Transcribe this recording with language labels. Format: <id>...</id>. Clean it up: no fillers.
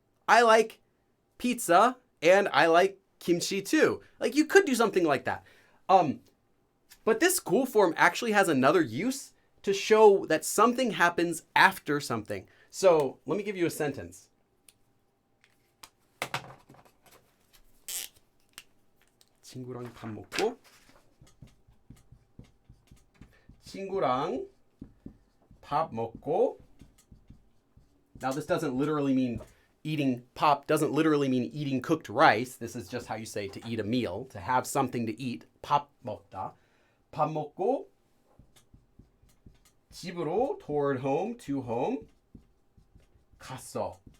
<en>I like pizza and I like kimchi too. Like, you could do something like that. But this goal form actually has another use to show that something happens after something. So let me give you a sentence.</en> <ko>친구랑 밥 먹고 친구랑 밥 먹고.</ko> <en>Now this doesn't literally mean eating pop, doesn't literally mean eating cooked rice. This is just how you say to eat a meal, to have something to eat.</en> <ko>밥 먹다. 밥 먹고 집으로,</ko> <en>toward home, to home,</en> <ko>갔어.</ko>